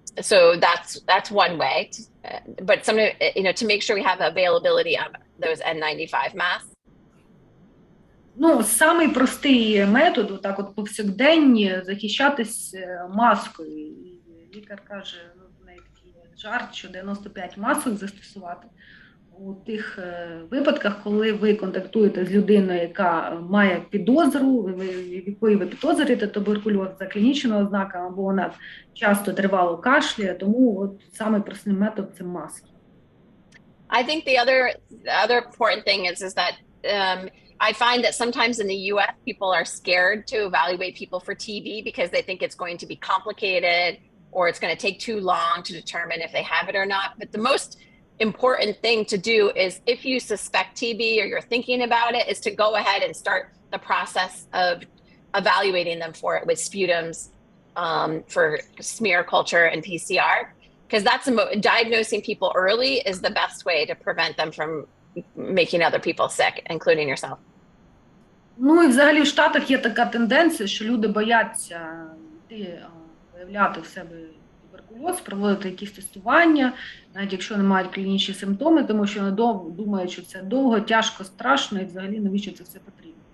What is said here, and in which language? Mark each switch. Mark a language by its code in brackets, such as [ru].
[en] So that's one way, but to make sure we have availability of those N95 masks. [uk] Самий простий метод, так от повсякденні, захищатись маскою. І лікар каже, в неї такий жарт, що 95 масок застосувати. У тих випадках, коли ви контактуєте з людиною, яка має підозру, в якої ви підозрюєте туберкульоз за клінічними ознаками, або вона часто тривало кашляє, тому самий простий метод – це маски. [en] I think the other important thing is that I find that sometimes in the US people are scared to evaluate people for TB because they think it's going to be complicated or it's going to take too long to determine if they have it or not. But the most important thing to do is, if you suspect TB or you're thinking about it, is to go ahead and start the process of evaluating them for it with sputums, for smear culture and PCR, because that's diagnosing people early is the best way to prevent them from making other people sick, including yourself. [uk] І взагалі в Штатах є така тенденція, що люди бояться йти виявляти в себе туберкульоз, проводити якісь тестування, навіть якщо не мають клінічні симптоми, тому що вони думають, що це довго, тяжко, страшно і взагалі навіщо це все потрібно.